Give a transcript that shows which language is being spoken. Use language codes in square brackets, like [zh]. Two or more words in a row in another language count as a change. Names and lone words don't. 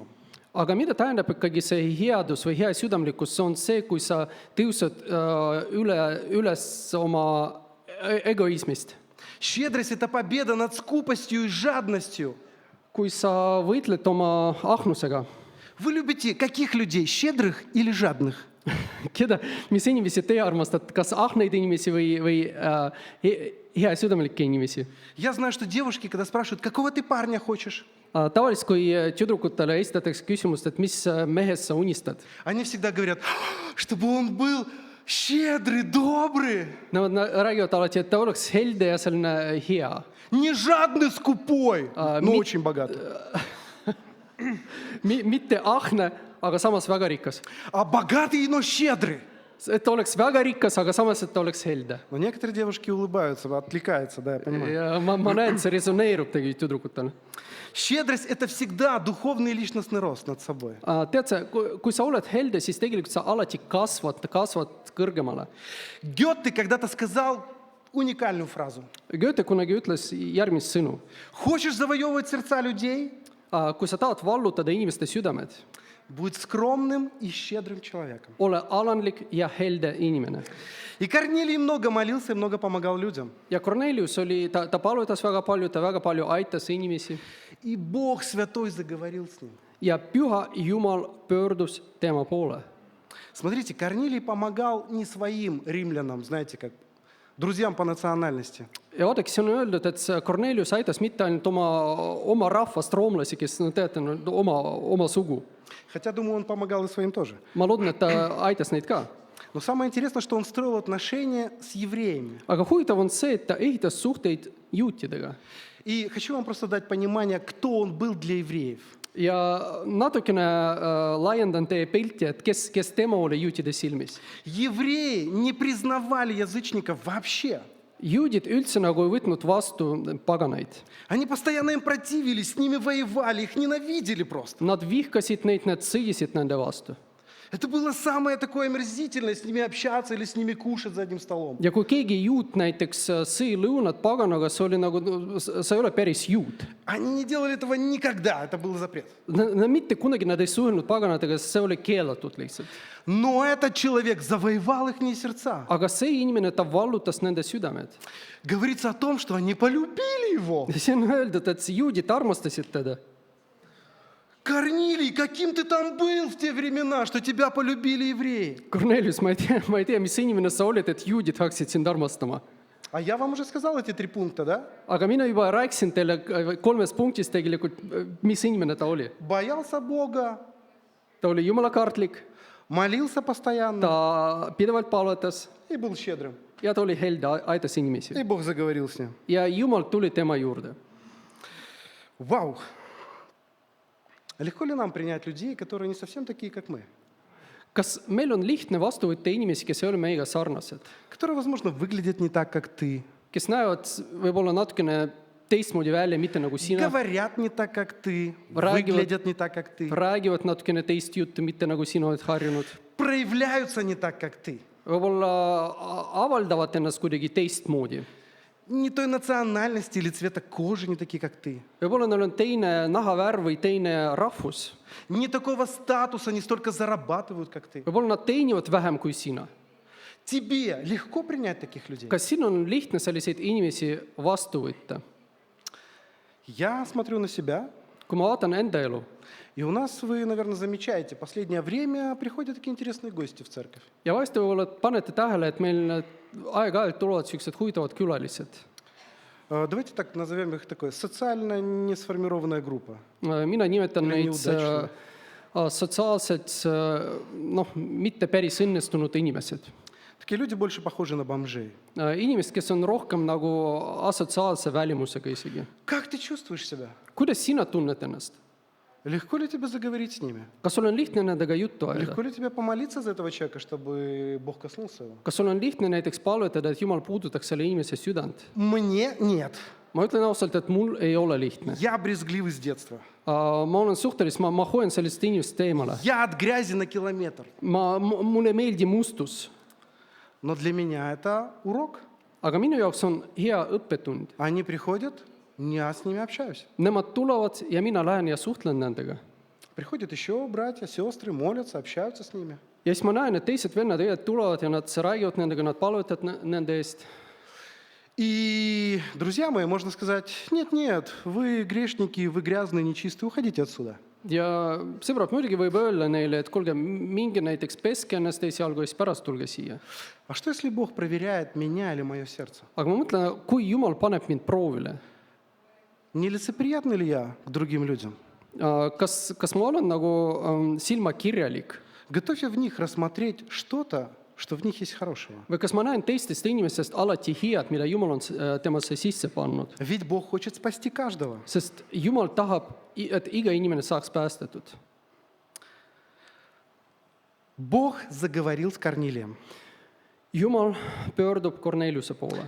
[et] Aga mida tähendab ikkagi see headus või hea südamlikkus? See on see, kui sa tõused üles oma egoismist. [ru] Щедрость – это победа над скупостью и жадностью. [et] kui sa võitled oma ahnusega, [ru] Вы любите каких людей, щедрых или жадных? [et] mis inimesi teie armastate, kas ahneid inimesi või heasüdamelikke inimesi? [ru] Я знаю, что девушки, когда спрашивают, какого ты парня хочешь, [et] Tavaliselt, kui tüdrukutele esitatakse küsimust, et mis mehest sa unistad, [ru] они всегда говорят, чтобы он был щедрый, добрый, [et] nad räägivad alati, et ta oleks helde ja selline hea. [ru] не жадный, скупой, но очень богатый, [et] Mitte ahne, aga samas väga rikas. [ru] а богатый, но щедрый. [et] Et ta oleks väga rikas, aga samas, et ta oleks helde. [ru] Но некоторые девушки улыбаются, отвлекаются, да, я понимаю. [et] Ja ma näen, et see resoneerub tegelikult tüdrukutele. [ru] Щедрость – это всегда духовный и личностный рост над собой. [et] Tead sa, kui sa oled helde, siis tegelikult sa alati kasvad kõrgemale. [ru] Гёте когда-то сказал уникальную фразу. [et] Goethe kunagi ütles järgmist sõnu. [ru] Хочешь завоевывать сердца людей? [et] Kui sa tahad vallutada inimeste südamed, [ru] Будь скромным и щедрым человеком. [et] ole alandlik ja helde inimene. [ru] И Корнилий много молился и много помогал людям. [et] Ja Kornelius oli, ta palutas väga palju, ta väga palju aitas inimesi [ru] И Бог Святой заговорил с ним. [et] ja püha Jumal pöördus tema poole. [ru] Смотрите, Корнилий помогал не своим римлянам, знаете, как друзьям по национальности. [et] Ja vaadake, siin on öeldud, et see Kornelius aitas mitte ainult oma rahvast, roomlasi, kes teate, oma sugu. [ru] Хотя, думаю, он помогал и своим тоже. [et] Ma loodan, et ta aitas neid ka. [ru] Но самое интересное, что он строил отношения с евреями. [et] Aga huvitav on see, et ta ehitas suhteid juutidega. [ru] И хочу вам просто дать понимание, кто он был для евреев. [et] Ja natukene laiendan teie pilti, et kes tema oli juutide silmis. [ru] Евреи не признавали язычников вообще. [et] Juudid üldse nagu ei võtnud vastu paganaid. [ru] Они постоянно им противились, с ними воевали, их ненавидели просто. [et] Nad vihkasid neid, nad sõdisid nende vastu. [ru] Это было самое такое омерзительное, с ними общаться или с ними кушать за одним столом. [et] Ja kui keegi juut näiteks sõi lõunat paganaga, see oli nagu, sa ei ole päris juut. [ru] Они не делали этого никогда, это был запрет. [et] Mitte kunagi nad ei suhelnud paganatega, sest see oli keelatud lihtsalt. [ru] Но этот человек завоевал их сердца. [et] Aga see inimene, ta vallutas nende südamed. [ru] Говорится о том, что они полюбили его. [et] Ja siin on öeldud, et juudid armastasid teda. [ru] Корнилий, каким ты там был в те времена, что тебя полюбили евреи? [et] Kornelius, ma ei tea, mis inimene sa oled, et juudid hakkasid sind armastama. [ru] А я вам уже сказал эти 3 пункта, да? [et] Aga mina juba rääkisin teile 3 punktis tegelikult, mis inimene ta oli. [ru] Боялся Бога, [et] Ta oli jumalakartlik, [ru] молился постоянно [et] ta pidevalt palvetas [ru] и был щедрым. [et] ja ta oli helde, aitas inimesi. [ru] И Бог заговорил с ним. [et] Ja Jumal tuli tema juurde. [ru] Вау! Легко ли нам принять людей, которые не совсем такие, как мы? [et] Kas meil on lihtne vastu võtta inimesi, kes ei ole meiega sarnased, [ru] Которые, возможно, выглядят не так, как ты, [et] kes näevad võib-olla natukene teistmoodi välja, mitte nagu sina, [ru] говорят не так, как ты, [et] Räägivad- [ru] выглядят не так, как ты, [et] räägivad natukene teist juttu, mitte nagu sina oled harjunud. [ru] проявляются не так, как ты. [et] Võib-olla avaldavad ennast kuidagi teistmoodi. [ru] Не той национальности или цвета кожи, не такие, как ты. [et] Võib-olla neil on teine nahavärv või teine rahvus. [ru] Не такого статуса, не столько зарабатывают, как ты. [et] Võib-olla nad teenivad vähem kui sina. [ru] Тебе легко принять таких людей? [et] Kas siin on lihtne selliseid inimesi vastu võtta? [ru] Я смотрю на себя, [et] Kui ma vaatan enda elu [ru] и у нас, вы, наверное, замечаете, в последнее время приходят такие интересные гости в церковь. [et] ja vahest võib-olla panete tähele, et meil aeg-ajalt tulevad sellised huvitavad külalised. [ru] Давайте так назовем их такой социально не сформированная группа. [et] Mina nimetan Või neid [ru] neudачные. [et] sotsiaalselt mitte päris õnnestunud inimesed. [ru] Такие люди больше похожи на бомжей. [et] Inimesed, kes on rohkem nagu asotsiaalse välimusega isegi. [ru] Как ты чувствуешь себя? [et] Kuidas sina tunned ennast? [ru] Легко ли тебе заговорить с ними? [et] Kas sul on lihtne nendega juttu ajada? [ru] Легко ли тебе помолиться за этого человека, чтобы Бог коснулся его? [et] Kas sul on lihtne näiteks palvetada, et Jumal puudutaks selle inimese südant? [ru] Мне нет. [et] Ma ütlen ausalt, et mul ei ole lihtne. [ru] Я брезгливый с детства. [et] Ma olen suhteliselt, ma hoian sellist inimest eemale. [ru] Я от грязи на километр. [et] Mulle ei meeldi mustus, [ru] Но для меня это урок. [et] aga minu jaoks on hea õppetund. [ru] Они приходят, я с ними общаюсь. [et] Nemad tulevad ja mina lähen ja suhtlen nendega. [ru] Приходят еще братья, сестры, молятся, общаются с ними. [et] Ja siis ma näen, et teised vennad õed tulevad ja nad räägivad nendega, nad palvetavad nende eest. [ru] И, друзья мои, можно сказать, нет, вы грешники, вы грязные, нечистые, уходите отсюда. [et] ja sõbrad, muidugi võib öelda neile, et kuulge, minge näiteks peske ennast esialgu ja siis pärast tulge siia. [ru] А что, если Бог проверяет меня или мое сердце? [et] Aga ma mõtlen, kui Jumal paneb mind proovile, [ru] Нелицеприятный ли я к другим людям? [et] kas ma olen nagu silmakirjalik [ru] Готов я в них рассмотреть что-то, что в них есть хорошего? [et] või kas ma näen teistest inimestest alati head, mida Jumal on temasse sisse pannud? [ru] Ведь Бог хочет спасти каждого. [et] Sest Jumal tahab, et iga inimene saaks päästetud. [ru] Бог заговорил с Корнилием. [et] Jumal pöördub Korneliuse poole.